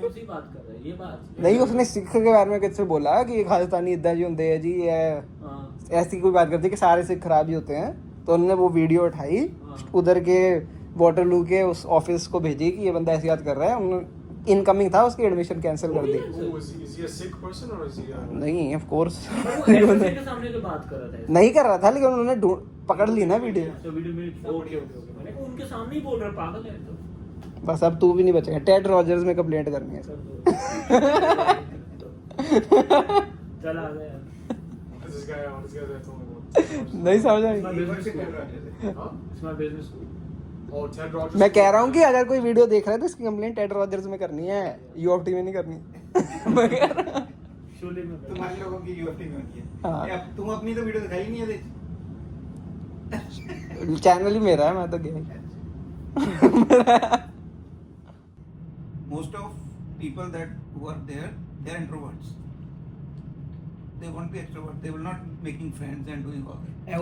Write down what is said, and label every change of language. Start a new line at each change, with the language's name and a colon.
Hindi: कौन सी बात कर रहा है? ये बात नहीं, उसने सिख के बारे में किससे बोला कि ये खालिस्तानी इद्दा जी होंगे है जी, ये हाँ। ऐसी कोई बात करती है कि सारे सिख खराब ही होते हैं। तो उन्होंने वो वीडियो उठाई, उधर के वाटरलू के उस ऑफिस को भेजी कि ये बंदा ऐसी बात कर रहा है। उन्होंने इनकमिंग था, उसकी एडमिशन कैंसिल कर दी।
English: Who is he a Sikh person or is he a...
Hindi: नहीं ऑफ कोर्स वो एसएससी के सामने तो बात कर रहा था। नहीं कर रहा था, लेकिन उन्होंने पकड़ ली ना वीडियो। तो वीडियो में ओके मैंने कहा उनके सामने ही बोल रहा है, पागल है तो। बस अब तू भी नहीं बचेगा, टेड रॉजर्स में कंप्लेंट करनी है। चल आ गया यार।
English: What is this guy that told me about?
Hindi: नहीं समझ आई। Huh?
English: It's my business school. Oh, Ted Rogers.
Hindi: मैं कह रहा हूँ कि अगर कोई वीडियो देख रहा है तो इसकी कंप्लेंट टेड रॉजर्स में करनी है, यूएफटी में नहीं करनी। मैं कह रहा हूँ। शोले में तुम्हारे लोगों की यूएफटी में होती है। हाँ। ये अब तुम अपनी तो वीडियो दिखाई नहीं है देख। चैनल ही मेरा है, मैं तो गया ही।
English: Most of people that who are there, they are introverts. They won't be extroverts. They will not making friends and doing all that.